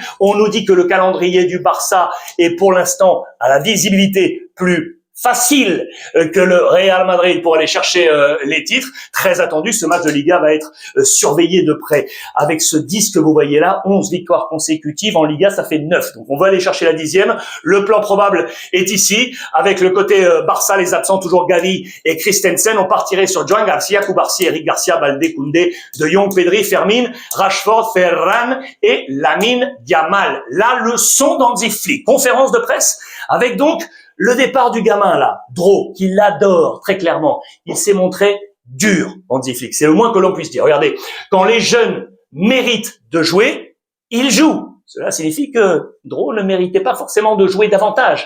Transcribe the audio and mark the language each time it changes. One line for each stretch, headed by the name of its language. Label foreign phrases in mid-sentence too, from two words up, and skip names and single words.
French: On nous dit que le calendrier du Barça est pour l'instant à la visibilité plus facile que le Real Madrid pour aller chercher les titres. Très attendu, ce match de Liga va être surveillé de près. Avec ce 10 que vous voyez là, 11 victoires consécutives en Liga, ça fait 9. Donc on va aller chercher la 10e. Le plan probable est ici. Avec le côté Barça, les absents, toujours Gavi et Christensen. On partirait sur Joan Garcia, Cubarsí, Eric Garcia, Balde, Koundé, De Jong, Pedri, Fermin, Rashford, Ferran et Lamine Yamal. La leçon d'Hansi Flick. Conférence de presse avec donc le départ du gamin là, Dro, qui l'adore très clairement. Il s'est montré dur, Hansi Flick. C'est le moins que l'on puisse dire. Regardez, quand les jeunes méritent de jouer, ils jouent. Cela signifie que Dro ne méritait pas forcément de jouer davantage.